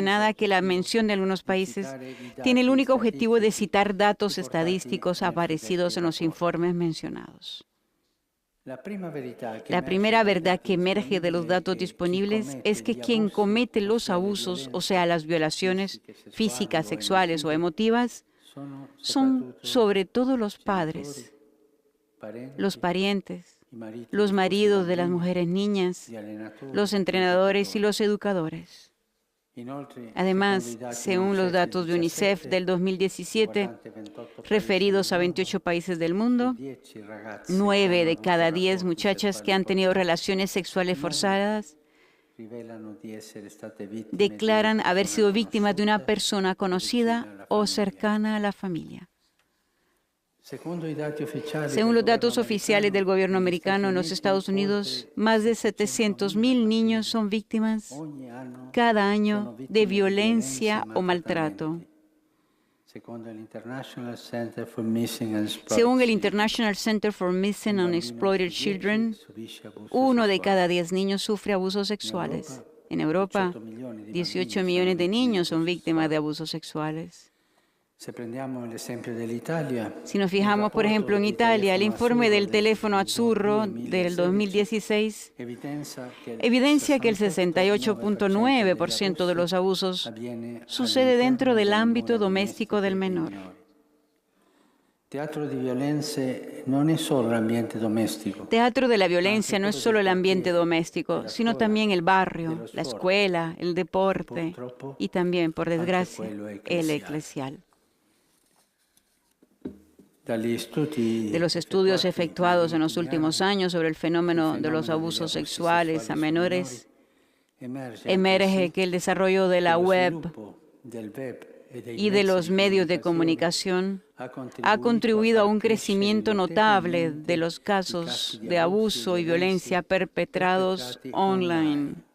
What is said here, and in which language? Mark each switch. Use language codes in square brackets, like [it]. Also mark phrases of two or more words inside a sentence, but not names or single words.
[it] l'unico [es] nada que la [it] obiettivo [es] mención de algunos [it] di [es] países [it] citare i [es] tiene el [it] dati [es] único objetivo de [it] statistici [es] citar datos [it] riportati [es] estadísticos [it] nei suddetti [es] aparecidos en los [it] rapporti. [es] informes mencionados. [it] La prima verità che [es] La [it] emerge [es] primera [it] dai [es] verdad [it] dati [es] que emerge de los [it] disponibili è [es] datos [it] che chi [es] disponibles es [it] commette [es] que [it] gli [es] quien [it] abusi, [es] comete los [it] ossia le [es] abusos, o sea, [it] violenze [es] las violaciones [it] fisiche, sessuali [es] físicas, [it] o [es] sexuales o [it] emotive, [es] emotivas, [it] sono [es] son [it] soprattutto [es] sobre todo los [it] genitori, [es] padres, los [it] parenti, [es] parientes, [it] i mariti, gli [es] los [it] sposi [es] maridos de las [it] bambini, [es] mujeres niñas, [it] gli allenatori, [es] los [it] gli [es] entrenadores y [it] educatori. [es] los educadores. [it] Inoltre, secondo i [es] Además, [it] dati [es] según los [it] UNICEF del [es] datos de UNICEF [it] 17, [es] del 2017, [it] riguardanti 28 paesi nel [es] referidos a [it] mondo, [es] 28 países del [it] su [es] mundo, [it] 10 ragazze che [es] 9 [it] hanno [es] de [it] avuto [es] cada 10 [it] rapporti [es] muchachas que [it] sessuali [es] han tenido [it] forzati, [es] relaciones sexuales [it] 9 [es] forzadas [it] rivelano di essere state vittime di una [es] declaran haber [it] persona [es] sido víctimas de una [it] conosciuta [es] persona [it] o vicina [es] conocida [it] alla [es] o [it] famiglia. [es] cercana a la familia. [it] Secondo i dati ufficiali [es] Según [it] del [es] los [it] governo [es] datos oficiales del [it] americano, [es] gobierno [it] negli Stati [es] americano en los [it] Uniti [es] Estados Unidos, [it] oltre [es] más de [it] 700.000 [es] 700.000 niños [it] bambini [es] son víctimas [it] ogni anno [es] cada año [it] sono [es] de [it] vittime di violenze e [es] violencia o maltrato. [it] maltrattamenti. Secondo l'International Center for Missing and Exploited [es] Según el [it] Children, [es] International Center for Missing [it] un [es] and [it] bambino [es] Exploited [it] su 10 [es] Children, [it] subisce abuso [es] 1 de [it] sessuale. [es] cada 10 niños sufre abusos [it] In [es] sexuales. [it] Europa, [es] En Europa, [it] 18 milioni di bambini [es] 18 [it] sono [es] millones de [it] vittime di [es] niños son [it] abuso [es] víctimas de [it] sessuale. [es] abusos sexuales. [it] Se prendiamo l'esempio dell'Italia, [es] Si nos [it] il [es] fijamos, por ejemplo, [it] rapporto [es] en [it] di [es] Italia, el [it] telefono [es] informe [it] azzurro [es] del teléfono [it] del [es] Azzurro del [it] 2016 [es] 2016 [it] evidenzia [es] que el [it] che il 68,9% [es] 68.9% de [it] degli [es] los [it] abusi [es] abusos [it] avviene [es] sucede dentro [it] all'interno [es] del [it] delle [es] ámbito [it] mura [es] doméstico del [it] domestiche dei [es] menor. [it] minori. Teatro di violenza non è solo l'ambiente domestico, [es] Teatro de la violencia no es solo el ambiente doméstico, sino también el barrio, la escuela, el deporte y también, por desgracia, el eclesial. De los estudios efectuados en los últimos años sobre el fenómeno de los abusos sexuales a menores, emerge que el desarrollo de la web y de los medios de comunicación ha contribuido a un crecimiento notable de los casos de abuso y violencia perpetrados online.